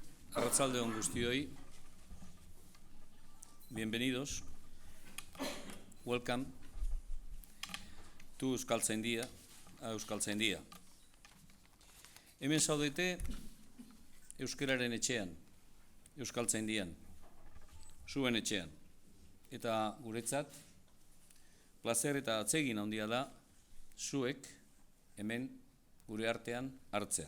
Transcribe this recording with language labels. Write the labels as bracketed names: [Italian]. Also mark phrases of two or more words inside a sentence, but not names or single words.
[Basque] Arratsalde on guztioi. [Spanish] Bienvenidos. [English] Welcome to Euskaltzaindia, Euskaltzaindia. [Basque] Hemen zaudete euskararen etxean, Euskaltzaindian, zuen etxean. Eta guretzat, plazer eta atsegin handia da zuek hemen gure artean hartzea.